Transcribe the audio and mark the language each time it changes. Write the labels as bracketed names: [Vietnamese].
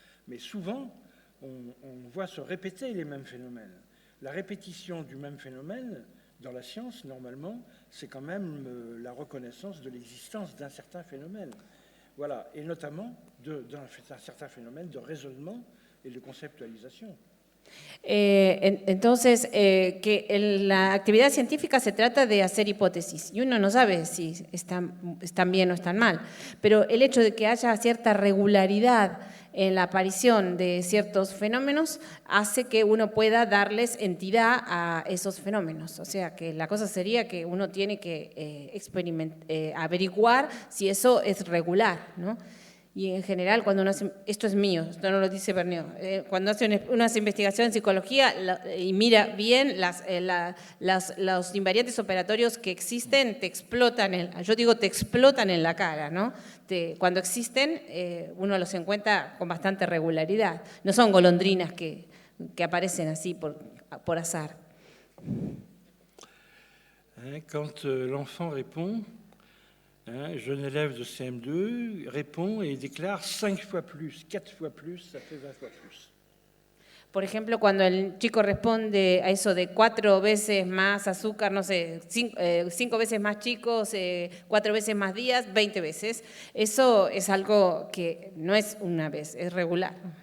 [French] Mais souvent, on voit se répéter les mêmes phénomènes. La répétition du même phénomène, dans la science, normalement, c'est quand même la reconnaissance de l'existence d'un certain phénomène. Voilà, et notamment d'un certain phénomène de raisonnement et de conceptualisation. [Spanish] Entonces, que en la actividad científica se trata de hacer hipótesis y uno no sabe si están bien o están mal, pero el hecho de que haya cierta regularidad en la aparición de ciertos fenómenos hace que uno pueda darles entidad a esos fenómenos. O sea, que la cosa sería que uno tiene que averiguar si eso es regular, ¿no? Y en general, cuando uno hace, esto es mío, esto no lo dice Bernio, cuando uno hace investigación en psicología y mira bien los invariantes operatorios que existen, te explotan, yo digo te explotan en la cara, ¿no? Cuando existen, uno los encuentra con bastante regularidad. No son golondrinas que aparecen así por azar. [French] Quand l'enfant répond, un jeune élève de CM2 répond et déclare 5 fois plus, 4 fois plus, ça fait 20 fois plus. [Spanish] Por ejemplo, cuando el chico responde a eso de 4 veces más azúcar, no sé, 5 veces más chicos, 4 veces más días, 20 veces, eso es algo que no es una vez, es regular.